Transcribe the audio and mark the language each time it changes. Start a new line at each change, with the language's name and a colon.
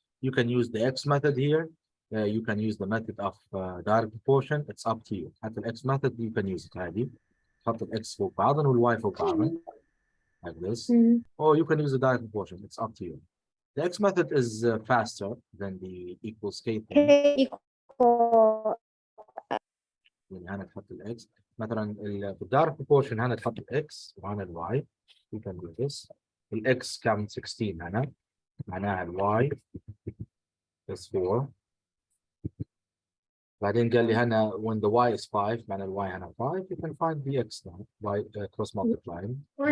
English: You can use the x method here. You can use the method of direct proportion. It's up to you. At the x method, you can use it عادي.
Arabic: تحط الاكس فوق بعضهم والواي فوق بعضهم
English: like this.
Arabic: Or you can use the direct proportion. It's up to you. The x method is faster than the equals k thing. يعني هنا تحط الاكس مثلا في الدايركت بروبورشن هنا تحط الاكس وهنا الواي.
English: You can do this.
Arabic: الاكس كان 16 هنا معناها الواي
English: is 4.
Arabic: بعدين قال لي هنا
English: when the y is 5
Arabic: معناها الواي هنا 5.
English: You can find the x now by cross multiplying.